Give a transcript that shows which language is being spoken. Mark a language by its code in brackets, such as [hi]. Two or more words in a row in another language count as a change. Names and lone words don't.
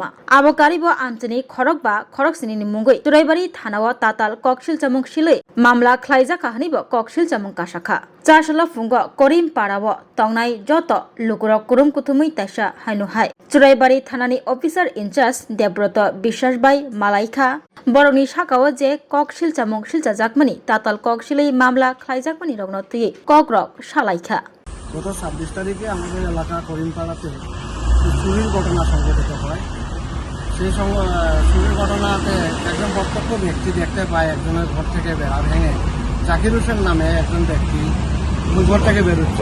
[brx] आबकारिबो आमचेनि खरक बा खरकसिनि मुंगै चुराइबारि थानाव ताताल ककसिल चामुं सिलै मामला खलायजाखा हनैबो ककसिल चामुं कासाखा चारसला फुंग करिम पाड़ाव तंनाय जत लुकुरक कुरुम कुथुमै ताइसा हायनोहाय चुराइबारि थानानि अफिसार इनचार्ज देबब्रत বিশ্বাস बाय मालाइखा बरनि साकाव जे ककसिल चामुं सिलजाजाकमानि ताताल ककसिलै मामला खलायजाकमानि रगनो तुयै ककरक सालाइखा [bn] গত 26 তারিখে আমাদের এলাকা করিমপাড়াতে চুরির ঘটনা সংঘটিত হয়। সেই চুরির ঘটনাতে একজন প্রত্যক্ষ ব্যক্তি দেখতে পায় একজনের ঘর থেকে বেড়া ভেঙে জাকির হোসেন নামে একজন ব্যক্তি ঘর থেকে বেরোচ্ছে।